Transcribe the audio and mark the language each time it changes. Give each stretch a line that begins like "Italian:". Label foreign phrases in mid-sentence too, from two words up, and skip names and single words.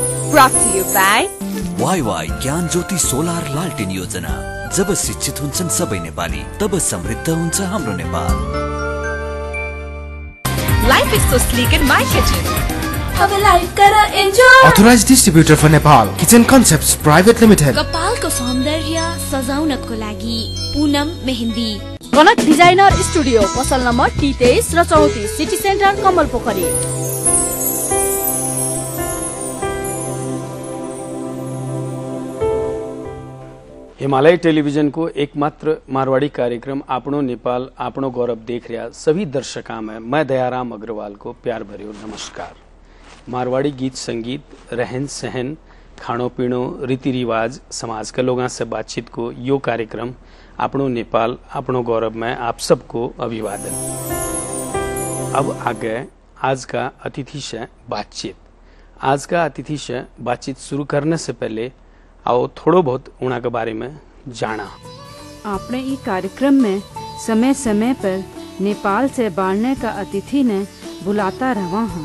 English: Brought to you by
Nepali: YY ज्ञान ज्योति सोलर लालटेन योजना। जब शिक्षित हुन्छन् सबै नेपाली, तब समृद्ध हुन्छ हाम्रो नेपाल।
English: Life is so sleek in my kitchen.
Nepali: अब लाइफ करा एन्जॉय।
English: Authorized distributor for Nepal, Kitchen Concepts Private Limited।
Nepali: कपालको सौन्दर्य सजाउनको लागि पूनम मेहन्दी। कनक डिजाइनर स्टुडियो, पसल नम्बर T23 र 34, सिटी सेन्टर कमल पोखरी।
Marwari: हिमालय टेलीविजन को एकमात्र मारवाड़ी कार्यक्रम आपनो नेपाल आपनो गौरव देख रहा सभी दर्शकों में मैं दयाराम अग्रवाल को प्यार भरियो नमस्कार। मारवाड़ी गीत संगीत, रहन सहन, खानो पीनो, रीति रिवाज, समाज के लोगों से बातचीत को यो कार्यक्रम आपनो नेपाल आपनो गौरव में आप सबको अभिवादन। अब आगे आज का अतिथि से बातचीत। आज का अतिथि से बातचीत शुरू करने से पहले आओ थोड़ो बहुत उना के बारे में जाना। आपने ये कार्यक्रम में समय समय पर नेपाल से बाढ़ने का अतिथि ने बुलाता रहा हूँ।